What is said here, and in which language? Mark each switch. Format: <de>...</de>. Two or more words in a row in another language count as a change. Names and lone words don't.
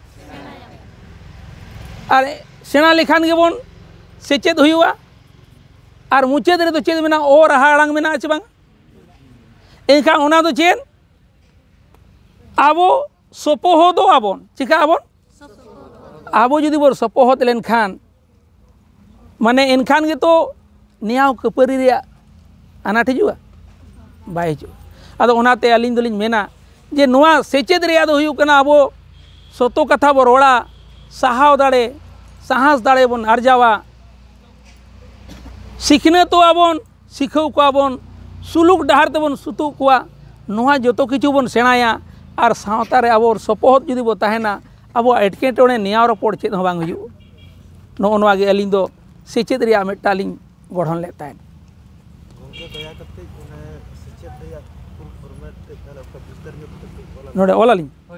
<sat>अरे सेणा लेखान गे बन सेचेद हुआ और मुचेद रे तो चेद मेना ओ रहा आड़ांग मेना चे बांग एनखा ओना दो चेद आबो सपोह दो आबोन चिका आबोन आबो जुदी बोर सपोहत लेनखान माने एनखान गे तो नियाव कपारी रे अनाट हिजुआ बाय हिजुआ आदो ओनाते अलिंग दोलिंग मेना जे नोआ सेचेद रे आदो हुयु कना आबो सोतो कथा बो रोड़ा साहाव दाड़े साहस दाड़े बन अर्जावा सीखने तो आबोन सिखाव को आबोन सुलूक डहार तेबन सुतु कोआ नोआ जोतो किछु बन सेणाया और सावता रे आबो सपोहत जुदी बो ताहेना आबो एटकेटोणे नियाव रोपड़ चेद हो बांग हुयु नो नोआ गे अलिंग दो सेचेद रे मेटा लिंग गढ़न ले ताहेन नोडे ओला लिंग</sat>